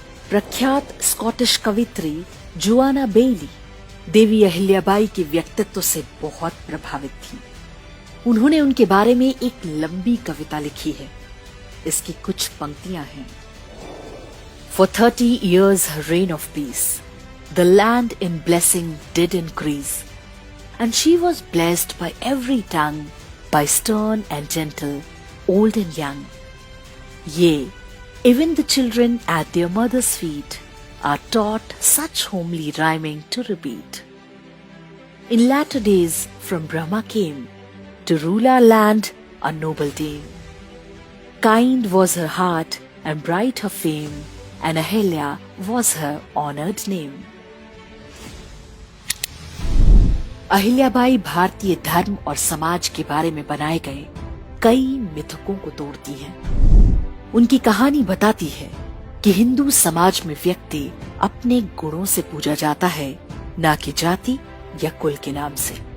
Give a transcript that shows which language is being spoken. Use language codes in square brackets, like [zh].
[hi] प्रख्यात Scottish कवित्री Joanna बेली देवी अहिल्याबाई के व्यक्तित्व से बहुत प्रभावित थी। उन्होंने उनके बारे में एक लंबी कविता लिखी है। इसकी कुछ पंक्तियां हैं। [en] For 30 years her reign of peace, the land in blessing did increase, and she was blessed by every tongue, by stern and gentle, old and young. Yea, even the children at their mother's feet are taught such homely rhyming to repeat. In latter days from Brahma came to rule our land a noble dame. Kind was her heart and bright her fame, and Ahilya was her honored name. [hi] Ahilyabai भारतीय धर्म और समाज के बारे में बनाए गए कई मिथकों को तोड़ती हैं। उनकी कहानी बताती है कि हिंदू समाज में व्यक्ति अपने गुणों से पूजा जाता है, ना कि जाति या कुल के नाम से।